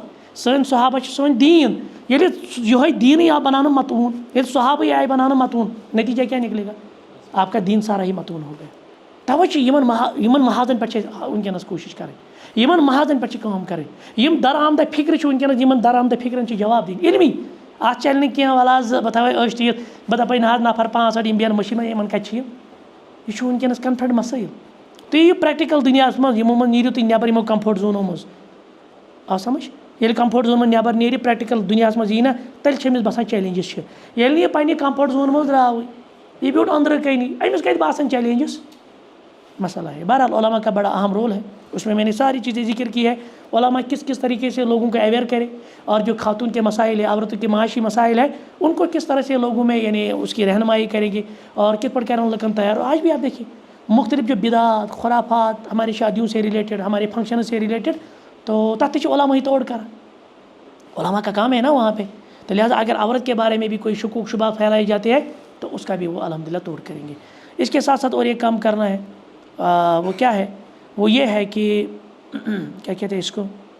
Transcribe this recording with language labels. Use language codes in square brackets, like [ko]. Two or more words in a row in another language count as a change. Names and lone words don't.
[ks] سٲنۍ صحابہ چھِ سون دیٖن ییٚلہِ یِہوے دیٖنٕے آو بناونہٕ متوٗن ییٚلہِ صحابٕے آیہِ بناونہٕ متوٗن [ur] نتیجہ کیا نکلے گا آپ کا دین سارا ہی متوٗن ہو گیا [ks] توے چھِ یِمن محاذن پٮ۪ٹھ چھِ أسۍ وٕنکیٚنس کوٗشش کرٕنۍ یِمن محاذن پٮ۪ٹھ چھِ کٲم کرٕنۍ یِم درآمدہ فکرِ چھِ وٕنکیٚنس یِمن درآمدہ فکرن چھِ جواب دِنۍ علمی اتھ چلہِ نہٕ کینٛہہ وَلہٕ حظ بہٕ تھاوے أچھ ٹِیِتھ بہٕ دَپے نہ حظ نفر 5 یِم بیٚہن مٔشیٖد منٛز یِمن کَتہِ چھِ یہِ چھُ وٕنکیٚنس کنفرنٹ مسٲیل تُہۍ یِیِو پریکٹِکل دُنیاہس منٛز یِمو منٛز نیٖرِو تُہۍ نٮ۪بر یِمو [en] comfort zones [ks] منٛز آو سمجھ ییٚلہِ [en] comfort zone [ks] منٛز نٮ۪بر نیرِ پریکٹِکل دُنیاہس منٛز یی نہ تیٚلہِ چھِ أمِس باسان چیلینجز چھِ ییٚلہِ نہٕ یہِ پننہِ [en] comfort zone [ks] منٛز درٛاوٕے یہِ بیوٗٹھ أنٛدرٕ کَنی أمِس کَتہِ باسان چیلینجز [ur] مسئلہ ہے بہرحال علماء کا بڑا اہم رول ہے اس میں نے ساری چیزیں ذکر کی ہے علماء کس طریقے سے لوگوں کو اویئر کرے اور جو خاتون کے مسائل ہیں عورتوں کے معاشی مسائل ہیں ان کو کس طرح سے لوگوں میں یعنی اس کی رہنمائی کرے گی اور کت پر کرنے لکن تیار ہو آج بھی آپ دیکھیے مختلف جو بدعات خرافات ہماری شادیوں سے ریلیٹڈ ہمارے فنکشن سے ریلیٹڈ تو تحت علماء ہی توڑ کر علماء کا کام ہے نا وہاں پہ تو لہٰذا اگر عورت کے بارے میں بھی کوئی شکوک شبہ پھیلائے جاتے ہیں تو اس کا بھی وہ الحمدللہ توڑ کریں گے اس کے ساتھ ساتھ اور ایک کام کرنا ہے وہ کیا ہے وہ یہ ہے کہ کیا کہتے ہیں اس کو